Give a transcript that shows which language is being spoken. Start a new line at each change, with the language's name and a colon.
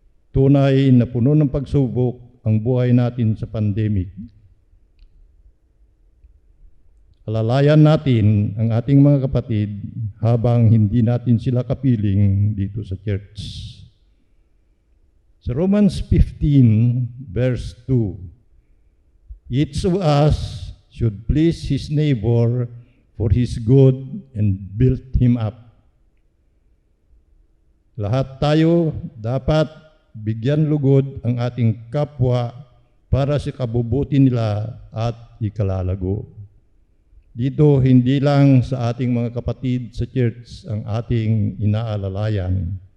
Filipino: Tunay na puno ng pagsubok ang buhay natin sa pandemic. Alalayan natin ang ating mga kapatid habang hindi natin sila kapiling dito sa church.
English: Sa Romans 15 verse 2, each of us should please his neighbor for his good and build him up.
Filipino: Lahat tayo dapat bigyan lugod ang ating kapwa para sa kabubuti nila at ikalalago. Dito, hindi lang sa ating mga kapatid sa church ang ating inaalalayan.